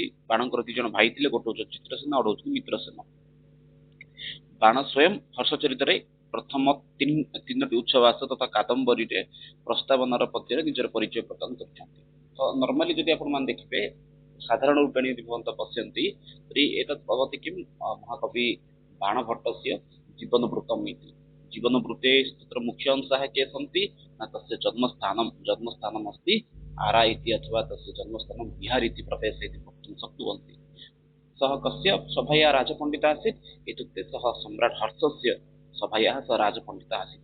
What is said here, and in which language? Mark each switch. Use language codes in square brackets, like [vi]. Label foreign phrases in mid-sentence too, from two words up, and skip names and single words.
[or] ବାଣଙ୍କର ଦି ଜଣ ଭାଇ ଥିଲେ, ଗୋଟେ ହଉଛନ୍ତି ଚିତ୍ରସେନ ଆଉ ଗୋଟେ ହଉଛନ୍ତି ମିତ୍ରସେନ। ବାଣ ସ୍ୱୟଂ ହର୍ଷଚରିତରେ ପ୍ରଥମ ତିନୋଟି ଉଚ୍ଛ୍ୱାସ ତଥା କାଦମ୍ବରୀରେ ପ୍ରସ୍ତାବନାର ପଦ୍ୟରେ ନିଜର ପରିଚୟ ପ୍ରଦାନ କରିଛନ୍ତି। ତ ନର୍ମାଲି ଯଦି ଆପଣ ମାନେ ଦେଖିବେ [sa] साधारण रूपेण यदि भवन्त पश्यन्ति एतत् भवति किम् ମହାକବି बाणभट्टस्य जीवनवृत्तम् इति। जीवनवृत्ते तत्र मुख्य अंशः के सन्ति न तस्य जन्मस्थानम् अस्ति आरा इति अथवा तस्य जन्मस्थानं बिहार इति प्रदेशः इति वक्तुं शक्नुवन्ति। सः कस्य सभया राजपण्डितः आसीत् इत्युक्ते सः सम्राट् हर्षस्य सभयाः सः राजपण्डितः आसीत्।